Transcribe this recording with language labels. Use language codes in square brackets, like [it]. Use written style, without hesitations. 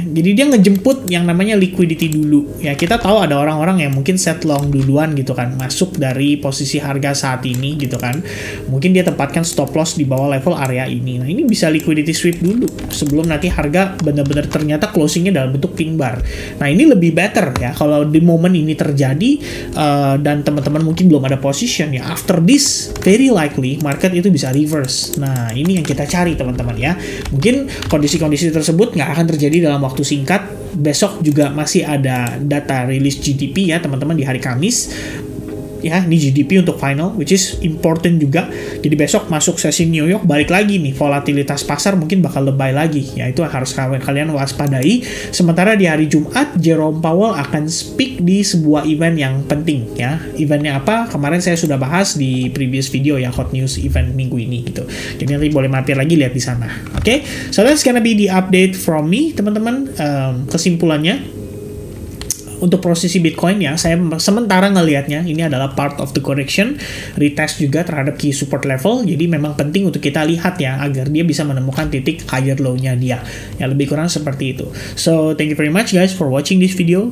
[id] Jadi dia ngejemput yang namanya liquidity dulu. Ya, kita tahu ada orang-orang yang mungkin set long duluan gitu kan, masuk dari posisi harga saat ini gitu kan. Mungkin dia tempatkan stop loss di bawah level area ini. Nah, ini bisa liquidity sweep dulu sebelum nanti harga benar-benar ternyata closingnya dalam bentuk pink bar. Nah, ini lebih better ya kalau di momen ini terjadi dan teman-teman mungkin belum ada position ya. [en] After this, very likely market [id] itu bisa [en] reverse. [id] Nah, ini yang kita cari teman-teman ya. Mungkin kondisi-kondisi tersebut nggak akan terjadi dalam waktu singkat. Besok juga masih ada data rilis GDP ya teman-teman di hari Kamis. Ya, ini GDP untuk final, [en] which is important [id] juga. Jadi besok masuk sesi New York, balik lagi nih, volatilitas pasar mungkin bakal lebay lagi. Ya, itu harus kalian waspadai. Sementara di hari Jumat, Jerome Powell akan speak di sebuah event yang penting ya. Eventnya apa? Kemarin saya sudah bahas di [en] previous video [id] ya, hot news event minggu ini gitu. Jadi nanti boleh mampir lagi lihat di sana. Oke, [en] so that's gonna be the update from me, [id] teman-teman. Kesimpulannya, untuk posisi Bitcoin ya, saya sementara ngelihatnya ini adalah [en] part of the correction, [id] retest juga terhadap key support level. Jadi memang penting untuk kita lihat ya, agar dia bisa menemukan titik higher low-nya dia. Ya, lebih kurang seperti itu. [en] So, thank you very much guys for watching this video.